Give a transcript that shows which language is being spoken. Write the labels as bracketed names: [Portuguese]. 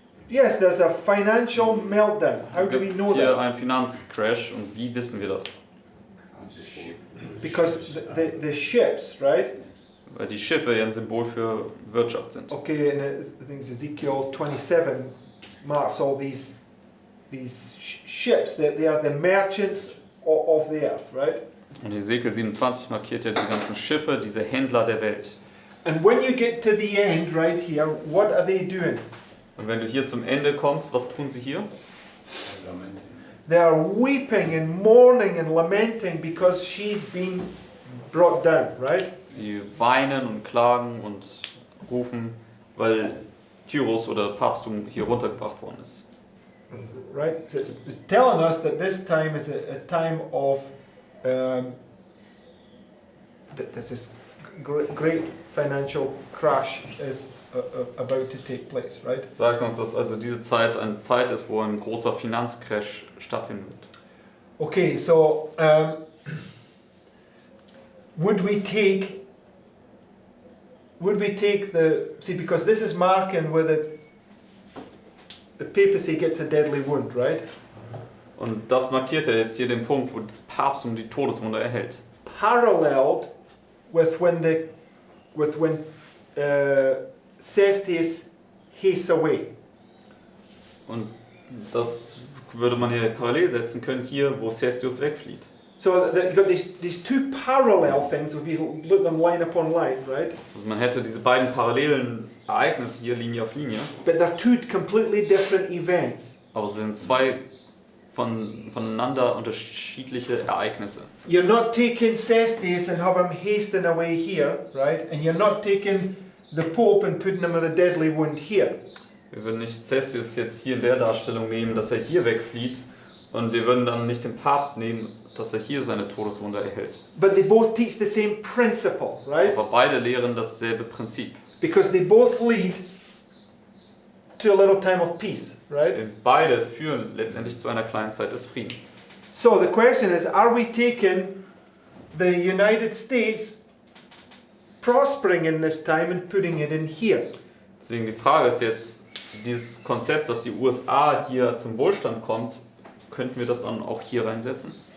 [English] Yes, there's a financial meltdown. How do we know [German] gibt hier [English] that? [German] ein Finanzcrash und wie wissen wir das? [English] Because the ships, right? [German] Weil die Schiffe ja ein Symbol für Wirtschaft sind. [English] Okay, and I think it's Ezekiel 27 marks all these ships. They are the merchants of the earth, right? [German] Und Ezekiel 27 markiert ja die ganzen Schiffe, diese Händler der Welt. [English] And when you get to the end right here, what are they doing? [German] Und wenn du hier zum Ende kommst, was tun sie hier? [English] They are weeping and mourning and lamenting because she's been brought down, right? [German] Sie weinen und klagen und rufen, weil Tyros oder Papsttum hier runtergebracht worden ist. [English] Right? So it's telling us that this time is a time of that this is great financial crash is about to take place, right? [German] Das sagt uns, dass also diese Zeit eine Zeit ist, wo ein großer Finanzcrash stattfinden wird. [English] Okay, so would we take because this is marking where the papacy gets a deadly wound, right? [German] Und das markiert ja jetzt hier den Punkt, wo das Papsttum die Todeswunde erhält. [English] Paralleled with when Cestius hastes away. [German] Und das würde man hier parallel setzen können, hier wo Cestius wegflieht. [English] So you've got these 2 parallel things, if you look them line upon line, right? [German] Also man hätte diese beiden parallelen Ereignisse hier Linie auf Linie, [English] But they're 2 completely different events. [German] aber es sind 2 voneinander unterschiedliche Ereignisse. [English] You're not taking Cestius and have him hastening away here, right? And you're not taking the Pope and putting him with a deadly wound here. [German] Wir würden nicht Cestius jetzt hier in der Darstellung nehmen, dass er hier wegflieht, und wir würden dann nicht den Papst nehmen, dass er hier seine Todeswunde erhält. [English] But they both teach the same principle, right? [German] Aber beide lehren dasselbe Prinzip. [English] Because they both lead to a little time of peace, right? [German] Denn beide führen letztendlich zu einer kleinen Zeit des Friedens. [English] So the question is, are we taking the United States prospering in this time and putting it in here? [German] Deswegen die Frage ist jetzt, dieses Konzept, dass die USA hier zum Wohlstand kommt, könnten wir das dann auch hier reinsetzen?